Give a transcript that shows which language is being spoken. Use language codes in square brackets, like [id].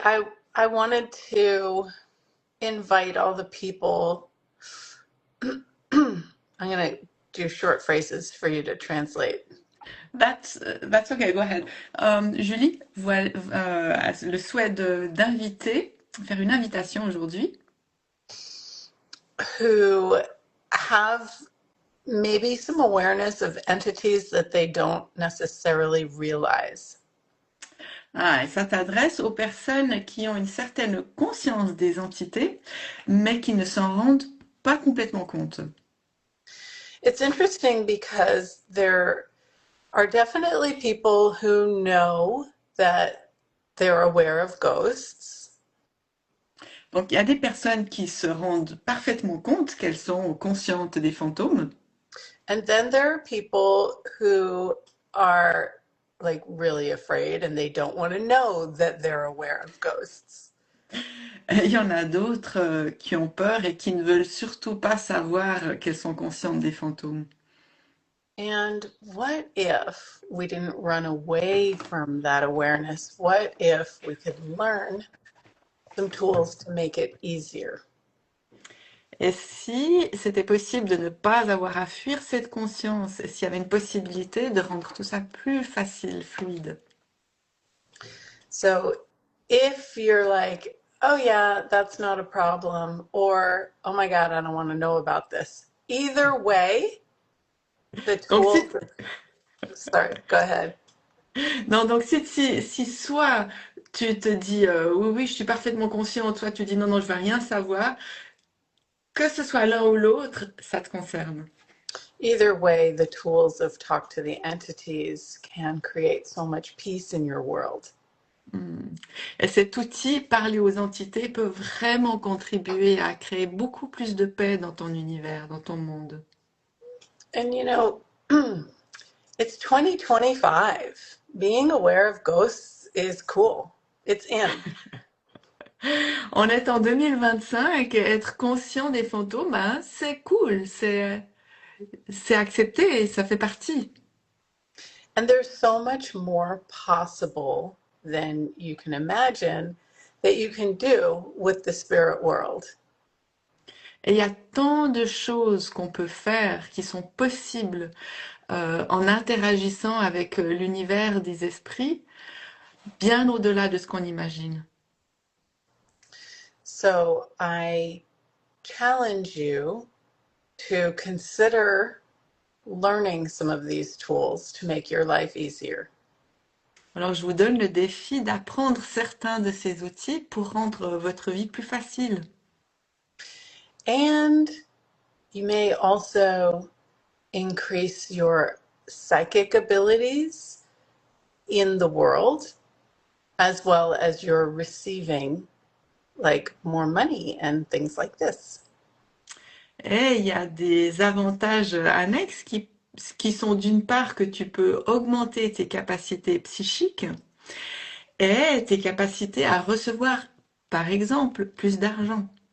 [en] I wanted to invite all the people. I'm gonna do short phrases for you to translate. That's okay, go ahead. [fr] Julie, voilà, le souhait d'inviter, faire une invitation aujourd'hui [en] Who have maybe some awareness of entities that they don't necessarily realize. [fr] et ça t'adresse aux personnes qui ont une certaine conscience des entités, mais qui ne s'en rendent pas complètement compte. [en] It's interesting because there are definitely people who know that they're aware of ghosts. [fr] Donc il y a des personnes qui se rendent parfaitement compte qu'elles sont conscientes des fantômes. [en] And then there are people who are like really afraid and they don't want to know that they're aware of ghosts. [fr] Il y en a d'autres qui ont peur et qui ne veulent surtout pas savoir qu'elles sont conscientes des fantômes. [en] And what if we didn't run away from that awareness? What if we could learn some tools to make it easier? [fr] Et si c'était possible de ne pas avoir à fuir cette conscience, s'il y avait une possibilité de rendre tout ça plus facile, fluide. [en] So if you're like, oh yeah, that's not a problem, or oh my God, I don't want to know about this. Either way, the [fr] Donc [en] tools, sorry, go ahead. [fr] si soit tu te dis oui, oui, je suis parfaitement conscient, soit tu dis non, non, je veux rien savoir, que ce soit l'un ou l'autre, ça te concerne. [en] Either way, the tools of talk to the entities can create so much peace in your world. Hmm. [fr] Et cet outil, parler aux entités, peut vraiment contribuer à créer beaucoup plus de paix dans ton univers, dans ton monde. [en] And you know, it's 2025. Being aware of ghosts is cool. It's in. [fr] On est en 2025 et être conscient des fantômes, hein, c'est cool, c'est accepté et ça fait partie. [en] And there's so much more possible than you can imagine that you can do with the spirit world. [fr] Et il y a tant de choses qu'on peut faire qui sont possibles en interagissant avec l'univers des esprits, bien au-delà de ce qu'on imagine. [en] So I challenge you to consider learning some of these tools to make your life easier. [fr] Alors je vous donne le défi d'apprendre certains de ces outils pour rendre votre vie plus facile. [en] And you may also increase your psychic abilities in the world as well as your receiving like more money and things like this. [fr] Et il y a des avantages annexes qui sont d'une part que tu peux augmenter tes capacités psychiques et tes capacités à recevoir, par exemple, plus d'argent.